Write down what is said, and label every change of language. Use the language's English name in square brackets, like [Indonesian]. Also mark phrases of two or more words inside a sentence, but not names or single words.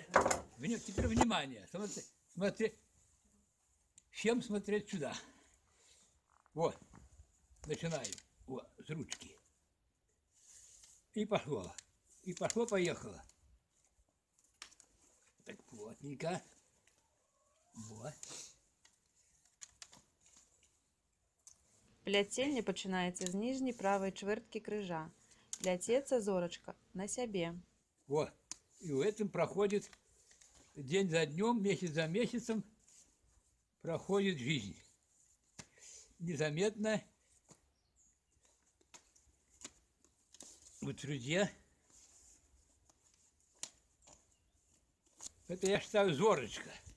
[Russian] Теперь внимание. Смотри, смотри. Всем смотреть сюда. Вот. Начинаем. Вот, с ручки. И пошло. И пошло-поехало. Так плотненько. Вот. [Belarusian] Пляценне пачынаецца з ніжняй правай чвэрткі крыжа. Пляцецца зорачка на сябе. [Russian] Вот. И в этом проходит день за днем, месяц за месяцем проходит жизнь. Незаметно. Вот, друзья, это я считаю зорочка.